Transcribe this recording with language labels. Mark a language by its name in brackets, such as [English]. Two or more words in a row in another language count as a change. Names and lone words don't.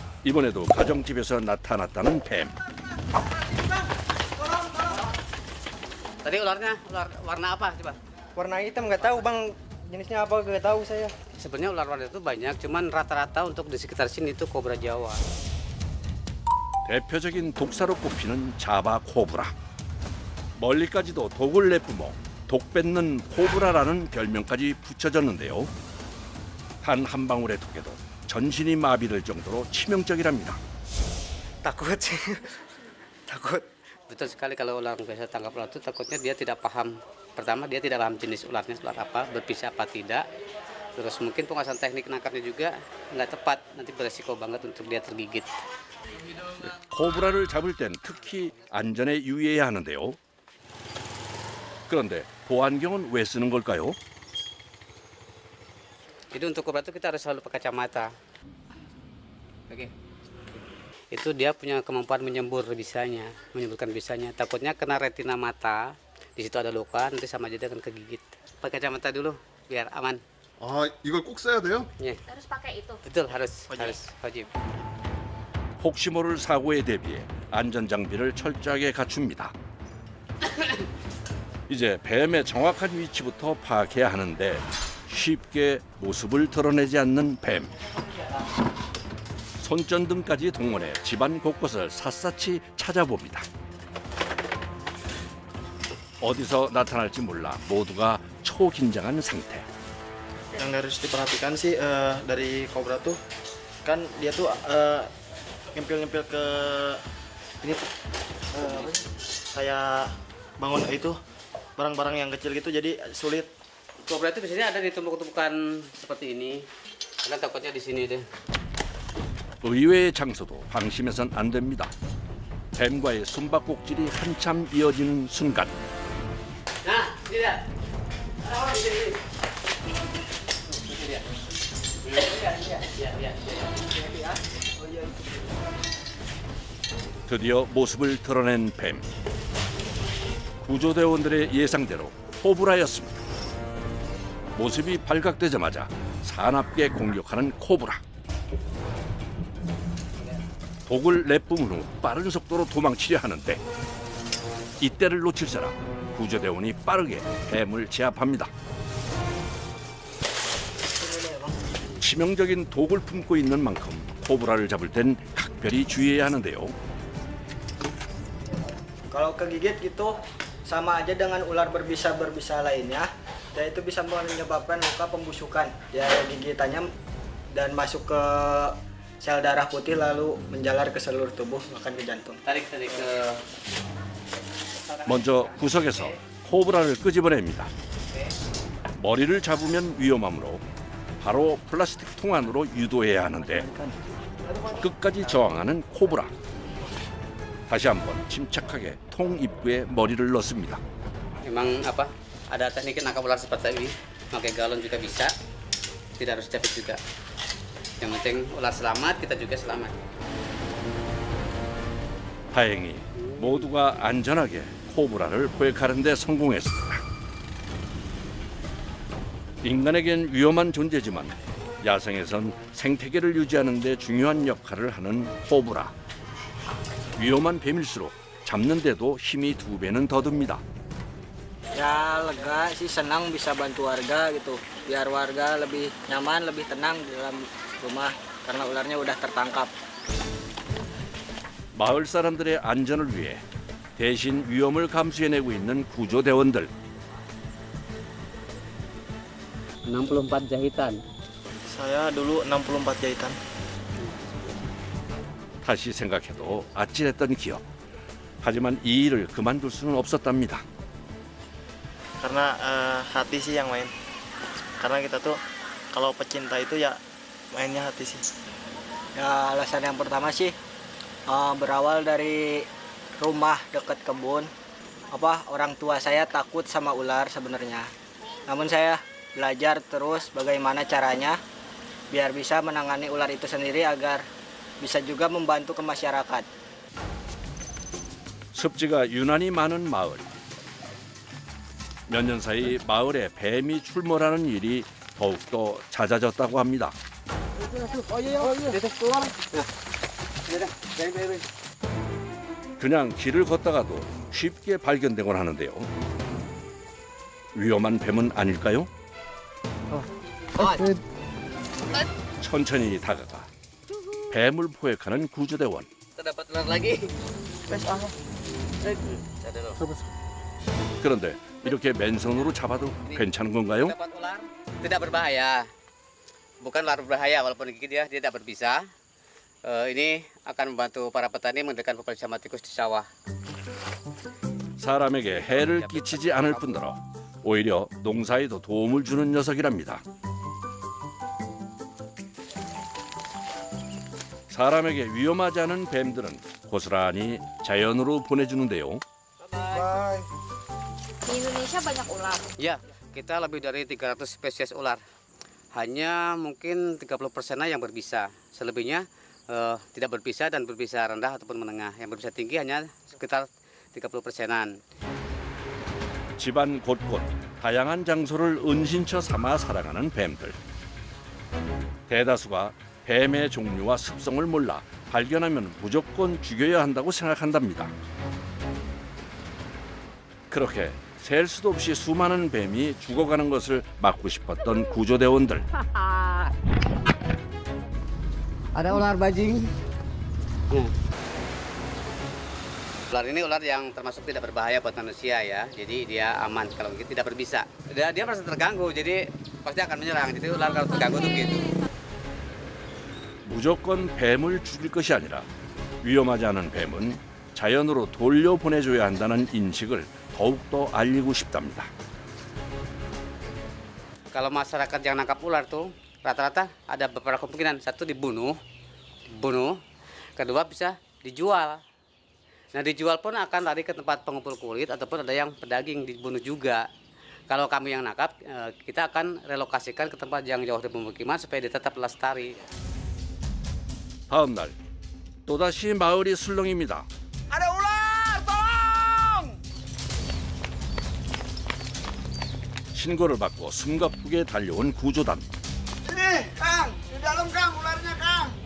[Korean] 이번에도 가정집에서 나타났다는 뱀. [Indonesian] Tadi ularnya ular warna apa coba? Warna hitam nggak tahu bang, jenisnya apa nggak tahu saya. Sebenarnya ular-ular itu banyak, cuman rata-rata untuk di sekitar sini itu kobra Jawa. [Korean] 대표적인 독사로 꼽히는 자바 코브라. 멀리까지도 독을 내뿜어 독 뱉는 코브라라는 별명까지 붙여졌는데요. 단 한 방울의 독에도 전신이 마비될 정도로 치명적이랍니다. [Indonesian] Takut sih, takut. Betul sekali kalau ular biasa tangkap ular itu takutnya dia tidak paham. Pertama dia tidak paham jenis ularnya ular apa, berpisah apa tidak. Terus mungkin penguasaan teknik nangkapnya juga nggak tepat, nanti beresiko banget untuk dia tergigit. [Korean] 코브라를 잡을 땐 특히 안전에 유의해야 하는데요. 그런데 보안경은 왜 쓰는 걸까요? [Indonesian] Jadi untuk kobra itu kita harus selalu pakai kacamata. Oke. Itu dia punya kemampuan menyemburkan bisanya. Takutnya kena retina mata, di situ ada luka, nanti sama aja dia akan kegigit. Pakai kacamata dulu biar aman. [Korean] 아, 이걸 꼭 써야 돼요? [Indonesian] Iya. Harus pakai itu. Betul harus wajib. [Korean] 혹시 모를 사고에 대비해 안전 장비를 철저하게 갖춥니다. 이제 뱀의 정확한 위치부터 파악해야 하는데 쉽게 모습을 드러내지 않는 뱀. 손전등까지 동원해 집안 곳곳을 샅샅이 찾아봅니다. 어디서 나타날지 몰라 모두가 초긴장한 상태. [Indonesian] Yang harus diperhatikan sih dari kobra tuh kan dia tuh ngempil-ngempil ke ini tuh kayak bangun itu barang-barang yang kecil gitu jadi sulit. Kobra itu biasanya ada di tumpukan seperti ini. Karena takutnya di sini deh. [Korean] 의외의 장소도 방심해선 안 됩니다. 뱀과의 숨바꼭질이 한참 이어지는 순간 [Indonesian] Nah, ini dia. Oh, ini. [Korean] 드디어 모습을 드러낸 뱀. 구조대원들의 예상대로 코브라였습니다. 모습이 발각되자마자 사납게 공격하는 코브라. 독을 내뿜은 후 빠른 속도로 도망치려 하는데 이때를 놓칠 사람 구조대원이 빠르게 뱀을 제압합니다. 치명적인 독을 품고 있는 만큼 코브라를 잡을 땐 각별히 주의해야 하는데요. [Indonesian] Kalau kegigit gitu sama aja dengan ular berbisa lainnya, dan itu bisa menyebabkan luka pembusukan. Ya gigitannya dan masuk ke sel darah putih lalu menjalar ke seluruh tubuh bahkan ke jantung. Tarik ke [Korean] 먼저 구석에서 코브라를 끄집어냅니다. 머리를 잡으면 위험하므로 바로 플라스틱 통 안으로 유도해야 하는데 끝까지 저항하는 코브라. 다시 한번 침착하게 통 입구에 머리를 넣습니다. [Indonesian] Memang apa? Ada teknik nangkap ular seperti ini. Pakai galon juga bisa. Tidak harus capit juga. Yang penting ular selamat, kita juga selamat. [Korean] 다행히 모두가 안전하게 코브라를 포획하는 데 성공했습니다. 인간에겐 위험한 존재지만 야생에선 생태계를 유지하는 데 중요한 역할을 하는 코브라. 위험한 뱀일수록 잡는 데도 힘이 2배는 더 듭니다. [Indonesian] Ya lega sih, senang bisa bantu warga gitu, biar warga lebih nyaman, lebih tenang di dalam rumah karena ularnya udah tertangkap. [Korean] 마을 사람들의 안전을 위해 대신 위험을 감수해내고 있는 구조대원들. [Indonesian] 64 jahitan. Saya dulu 64 jahitan. [Korean] 다시 생각해도 아찔했던 기억. 하지만 이 일을 그만둘 수는 없었답니다. [Indonesian] Karena hati sih yang main. Karena kita tuh kalau pecinta itu ya mainnya hati sih. Ya alasan yang pertama sih berawal dari rumah dekat kebun. Orang tua saya takut sama ular sebenarnya. Namun saya belajar terus bagaimana caranya biar bisa menangani ular itu sendiri agar bisa juga membantu ke masyarakat. [Korean] 습지가 유난히 많은 마을. 몇 년 사이 마을에 뱀이 출몰하는 일이 더욱더 잦아졌다고 합니다. 그냥 길을 걷다가도 쉽게 발견되곤 하는데요. 위험한 뱀은 아닐까요? 천천히 다가가 뱀을 포획하는 구조대원. [Indonesian] Terdapat ular lagi. [Korean] 그런데 이렇게 맨손으로 잡아도 괜찮은 건가요? [Indonesian] Dapat ular tidak berbahaya. Bukan ular berbahaya walaupun gigit dia tidak berbisa. Ini akan membantu para petani mengendalikan populasi hama tikus di sawah. [Korean] 사람에게 해를 끼치지 않을 뿐더러 오히려 농사에도 도움을 주는 녀석이랍니다. 사람에게 위험하지 않은 뱀들은 고스란히 자연으로 보내주는데요. [Indonesian] Di Indonesia banyak ular. Ya, kita lebih dari 300 spesies ular. Hanya mungkin 30%-nya yang berbisa. Selebihnya tidak berbisa dan berbisa rendah ataupun menengah. Yang berbisa tinggi hanya sekitar 30%-an. [Korean] 집안 곳곳 다양한 장소를 은신처 삼아 살아가는 뱀들. 대다수가 뱀의 종류와 습성을 몰라 발견하면 무조건 죽여야 한다고 생각한답니다. 그렇게 셀 수도 없이 수많은 뱀이 죽어가는 것을 막고 싶었던 구조대원들. [Indonesian] Ada ular bajing. Ular ini ular yang termasuk tidak berbahaya buat manusia ya. Jadi dia aman kalau tidak berbisa. Dia merasa terganggu jadi pasti akan menyerang. Jadi ular kalau terganggu tuh gitu. [Korean] 무조건 뱀을 죽일 것이 아니라 위험하지 않은 뱀은 자연으로 돌려보내줘야 한다는 인식을 더욱더 알리고 싶답니다. [Indonesian] Kalau masyarakat yang nangkap ular tuh rata-rata ada beberapa kemungkinan. Satu dibunuh, kedua bisa dijual. Nah dijual pun akan lari ke tempat pengumpul kulit ataupun ada yang pedaging dibunuh juga. Kalau kami yang nangkap, kita akan relokasikan ke tempat yang jauh dari pemukiman supaya dia tetap lestari. [Korean] 다음 날 또다시 마을이 술렁입니다. [Indonesian] Ada ular, tolong! 신고를 받고 숨가쁘게 달려온 구조단. Ini, Kang, di dalam Kang, ularnya Kang.